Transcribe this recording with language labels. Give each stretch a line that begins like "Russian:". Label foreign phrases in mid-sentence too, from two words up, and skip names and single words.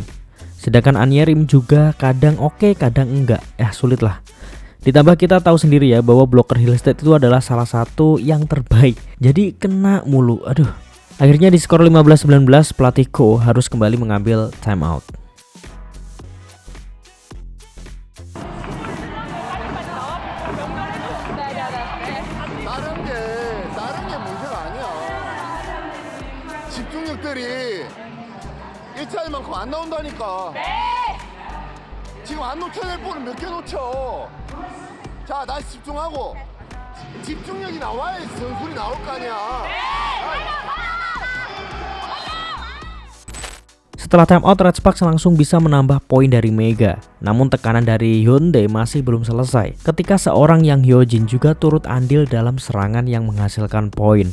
Indonesian: Sedangkan An Yerim juga kadang oke, kadang enggak. Sulit lah. Ditambah kita tahu sendiri ya bahwa blocker Hillstead itu adalah salah satu yang terbaik. Jadi kena mulu. Aduh. Akhirnya di skor 15-19 pelatih Ko harus kembali mengambil timeout.
Korean: 다른 게 문제가 아니야. 집중력들이 1차만큼 안 나온다니까. 지금 안 놓쳐야 될 볼은 몇 개 놓쳐. 자, 다시 집중하고. 집중력이 나와야 전술이 나올 거 아니야.
Indonesian: Setelah timeout, Red Sparks langsung bisa menambah poin dari Mega. Namun tekanan dari Hyundai masih belum selesai ketika seorang Yang Hyojin juga turut andil dalam serangan yang menghasilkan poin.